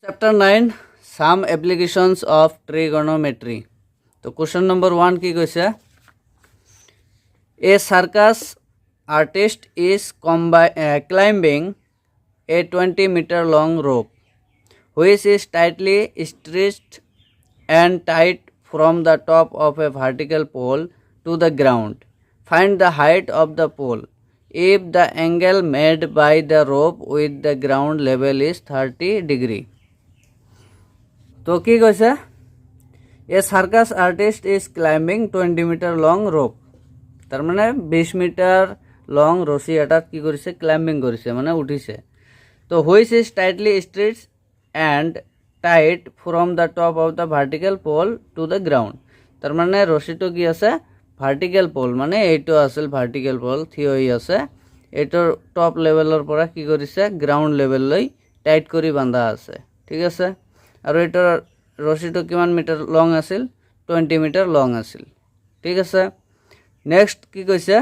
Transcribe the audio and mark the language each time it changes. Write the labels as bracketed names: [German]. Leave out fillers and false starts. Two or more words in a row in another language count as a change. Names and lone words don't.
[English] Chapter 9 Some Applications of Trigonometry. So question number 1 [Assamese] কি কৈছে? [English] A circus artist is climbing a 20-meter long rope which is tightly stretched and tight from the top of a vertical pole to the ground. Find the height of the pole if the angle made by the rope with the ground level is 30 degree. [Assamese] তো কি কৈছে? [English] A circus artist is climbing 20-meter long rope. [Assamese] তার মানে 20 [English] meter long [Assamese] রশি এটাত কি কৰিছে? ক্লাইম্বিং কৰিছে, মানে উঠিছে। [English] তো which is tightly stretched and tight from the top of the vertical pole to the ground. [Assamese] তার মানে রশিটো কি আছে? [English] vertical pole, [Assamese] মানে এইটো আছিল [English] vertical pole, [Assamese] থিয় হৈ আছে। এইটোৰ [English] top level [Assamese] পৰা কি কৰিছে? [English] ground level [Assamese] টাইট কৰি বান্ধা আছে, ঠিক আছে। আৰু এইটোৰ ৰশিটো কিমান [English] meter long [Assamese] আছিল? 20 [English] meter long [Assamese] আছিল, ঠিক আছে। নেক্সট কি কৈছে?